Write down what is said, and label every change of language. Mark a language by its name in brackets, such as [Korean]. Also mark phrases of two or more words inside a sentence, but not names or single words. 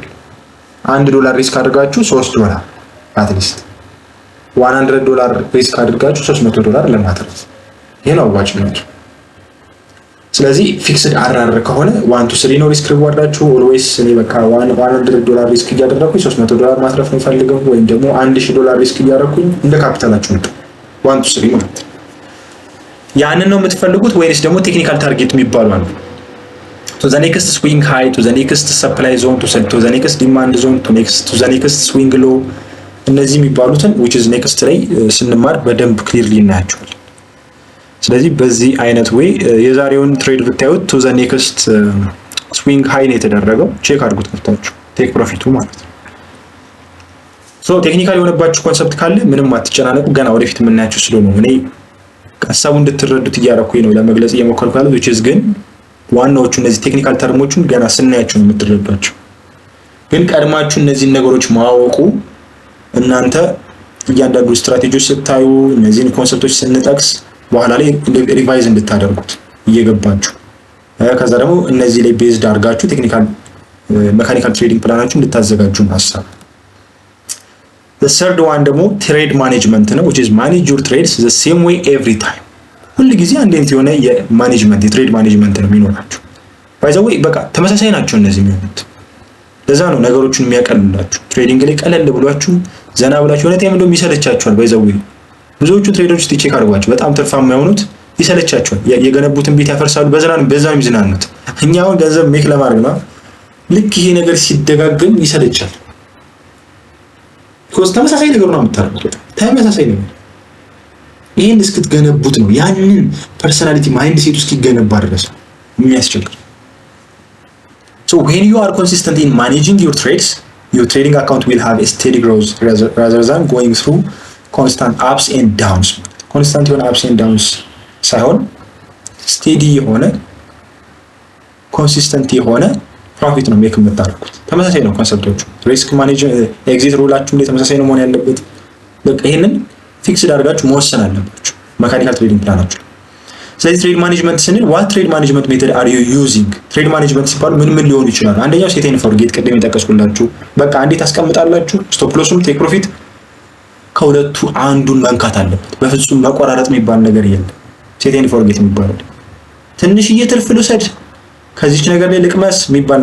[Amharic] $1 ሪስክ አድርጋችሁ $3 አትሊስት $100 ሪስክ አድርጋችሁ $300 ለማትረፍ ይሄ ነው አዋጭነቱ። ስለዚህ [English] fixed RR [Amharic] ከሆነ 1 to 3 ነው ሪስክ ሪዋርዳችሁ። ኦልዌይስ እኔ በቃ $100 ሪስክ እያደረኩኝ $300 ማትረፍ ነው ፈልገው ወይም ደግሞ $1000 ሪስክ እያደረኩኝ እንደ ካፒታላችሁ ነው 1 to 3 ማለት ያንን ነው የምትፈልጉት ወይስ ደግሞ [English] technical target [Amharic] የሚባሉ አሉ? [English] to the next swing high to the next supply zone to the next demand zone to the next swing low [Amharic] እነዚህ የሚባሉትን [English] which is next [Amharic] ላይ ስንማር በደንብ ክሊርሊ እናያቸዋለን። ስለዚህ በዚህ አይነት ወይ የዛሬውን ትሬድ ብታዩት [English] to the next swing high [Amharic] ነው የተደረገው። ቼክ አድርጉት ከፍታችሁ ቴክ ፕሮፊቱ ማለት ነው። ሶ ቴክኒካል የሆነባችሁ ኮንሰፕት ካለ ምንም አትጨናነቁ። ገና ወደፊት የምናያቸው ስለሆነ እኔ ሐሳቡ እንድትረዱት እያደረኩኝ ነው ለመግለጽ እየሞከርኩ ያለው [English] which is [Amharic] ግን ዋናዎቹ እነዚህ ቴክኒካል ተርሞቹን ገና ስናያቸው ነው የምትረዷቸው። ግን ቀድማችሁ እነዚህን ነገሮች ማወቁ እናንተ እያንዳንዱ ስትራቴጂዎች ስታዩ እነዚህን ኮንሰፕቶች ስንጠቅስ በኋላ ላይ ሪቫይዝ እንድታደርጉት እየገባችሁ ከዛ ደግሞ እነዚህ ላይ ቤዝድ አድርጋችሁ [English] technical mechanical trading [Amharic] ፕላናችሁ እንድታዘጋጁ ሐሳብ። [English] the third one [Amharic] ደግሞ [English] trade management [Amharic] ነው [English] which is manage your trades the same way every time። [Amharic] ሁሉ ጊዜ አንድ አይነት የሆነ የማኔጅመንት የትሬድ ማኔጅመንት ነው የሚኖራችሁ። [English] by the way [Amharic] በቃ ተመሳሳይ ናቸው እነዚህ የሚሆኑት። ለዛ ነው ነገሮችን የሚያቀልላችሁ። ትሬዲንግ ላይ ቀለል ብሏችሁ ዘና ብላችሁ የሆነ ታይም እንደውም ይሰለቻችኋል። [English] by the way [Amharic] ብዙዎቹ ትሬደሮች ቼክ አድርጓቸው በጣም ትርፋማ የሆኑት ይሰለቻችኋል። የገነቡትን ቤት ያፈርሳሉ። በዛም ይዝናኑት። እኛ አሁን ገንዘብ ሜክ ለማድረግ ነው። ልክ ይሄ ነገር ሲደጋገም ይሰለቻል። ኮስ ተመሳሳይ ነገር ነው የምታደርጉት። ተመሳሳይ ነገር ይሄን እስክትገነቡት ነው ያንን [English] personality mind set [Amharic] ውስጥ ይገነባ ድረስ የሚያስቸግር። [English] So when you are consistent in managing your trades, your trading account will have a steady growth rather than going through constant ups and downs. [Amharic] Constant የሆነ [English] ups and downs [Amharic] ሳይሆን steady የሆነ consistent የሆነ ፕሮፊት ነው ሜክ የምታደርጉት። ተመሳሳይ ነው ኮንሰፕቶቹ። [English] risk management exit [Amharic] ሩላችሁ እንደ ተመሳሳይ ነው መሆን ያለበት። በቃ ይሄንን ፊክስድ አድርጋችሁ መወሰን አለባችሁ [English] mechanical trading [Amharic] ፕላናችሁ። ስለዚህ [English] trade management [Amharic] ስንል [English] what trade management method are you using? trade management [Amharic] ሲባል ምን ሊሆኑ ይችላል? አንደኛው [English] set and forget [Amharic] ቅድም የጠቀስኩላችሁ በቃ እንዴት አስቀምጣላችሁ። [English] stop loss take profit [Amharic] ከሁለቱ አንዱን መንካት አለበት። በፍጹም መቆራረጥ የሚባል ነገር የለም። [English] set and forget [Amharic] የሚባለው ትንሽዬ ትርፍ ልውሰድ ከዚች ነገር ላይ ልቅመስ የሚባል